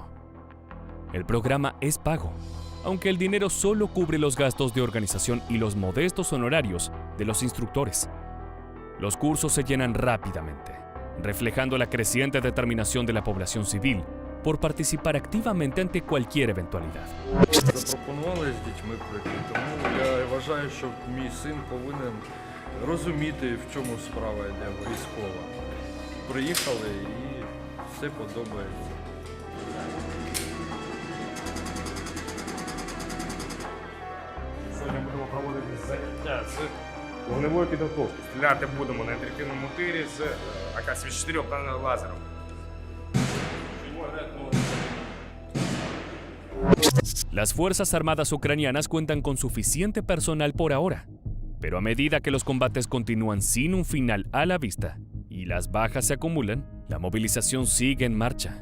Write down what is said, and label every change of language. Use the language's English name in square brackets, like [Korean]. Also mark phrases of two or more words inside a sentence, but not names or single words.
[Spanish] El programa es pago, aunque el dinero solo cubre los gastos de organización y los modestos honorarios de los instructores. Los cursos se llenan rápidamente, reflejando la creciente determinación de la población civil por participar activamente ante cualquier eventualidad. [Ukrainian] Запропонували з дітьми прийти, тому я вважаю, що мій син повинен розуміти, в чому справа йде військова. Приїхали і все подобається. Сьогодні будемо проводити заняття з вогневої підготовки. Стріляти будемо на інтерактивному тирі з АК-74 та лазером. [Spanish] Las Fuerzas Armadas ucranianas cuentan con suficiente personal por ahora, pero a medida que los combates continúan sin un final a la vista y las bajas se acumulan, la movilización sigue en marcha.